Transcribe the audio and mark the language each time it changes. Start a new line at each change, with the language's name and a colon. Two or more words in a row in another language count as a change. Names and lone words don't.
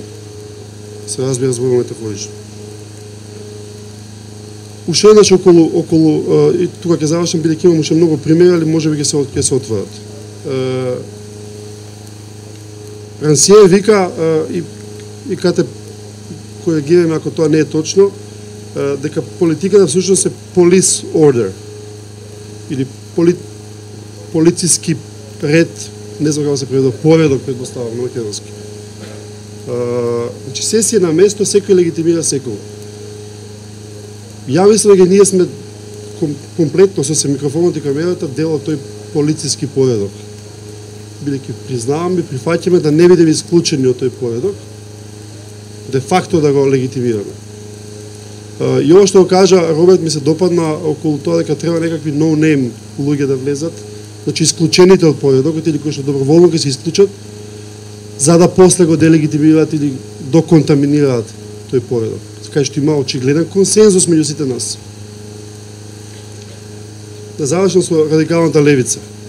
Macedonian: Се разбира зборуваме метафорично. Уште еднаш околу и тука ќе завршам, бидејќи имам уште многу примери, али можеби ќе се отворат. Рансие вика и кате коригираме ако тоа не е точно, дека политиката всушност е
English: police order
Macedonian: или полициски ред, не знам како се преведе, поредок предпоставам на македонски. Значи се си е на место, секој легитимира секој. Ја мислам дека ние сме комплетно со микрофонот и камерата дел од тој полициски поредок. Бидејќи признаваме, прифаќаме да не бидеме исклучени од тој поредок, де факто да го легитимираме. И ова што го кажа Роберт ми се допадна околу тоа дека треба некакви no-name луѓе да влезат, значи исклучените од поредокот или кои што доброволно ќе се исклучат, за да после го делегитимираат или доконтаминираат тој поредок. Кај што има очигледен консензус меѓу сите нас. Да завршам со радикалната левица.